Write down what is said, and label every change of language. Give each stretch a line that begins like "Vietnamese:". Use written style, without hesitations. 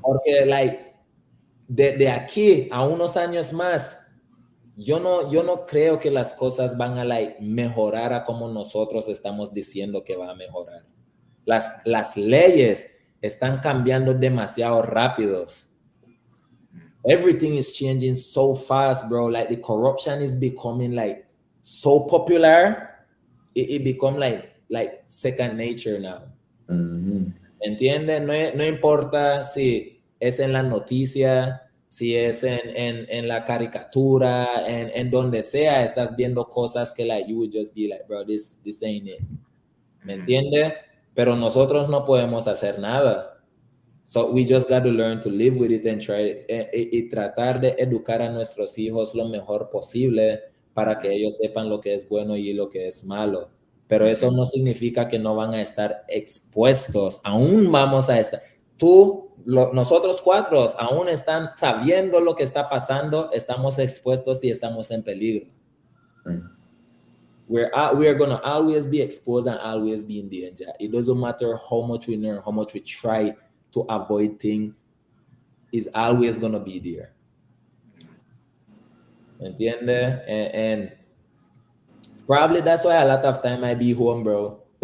Spanish: Porque, like, de aquí a unos años más, yo no creo que las cosas van a, like, mejorar a como nosotros estamos diciendo que va a mejorar. Las leyes están cambiando demasiado rápidos.
English: Everything is changing so fast, bro. Like, the corruption is becoming, like, so popular. It become like second nature now.
Spanish: ¿Entiendes? No importa si es en la noticia, si es en la caricatura, en donde sea, estás viendo cosas que, like,
English: you would just be like, bro, this ain't it.
Spanish: ¿Me entiendes? Pero nosotros no podemos hacer nada.
English: So we just got to learn to live with it and try
Spanish: y tratar de educar a nuestros hijos lo mejor posible para que ellos sepan lo que es bueno y lo que es malo. Pero eso no significa que no van a estar expuestos. Aún vamos a estar. Nosotros cuatro, aún están sabiendo lo que está pasando, estamos expuestos y estamos en peligro.
English: We are going to always be exposed and always be in danger. It doesn't matter how much we learn, how much we try to avoid things, is always going to be there.
Spanish: ¿Entiendes?
English: And probably that's why a lot of time I be home, bro.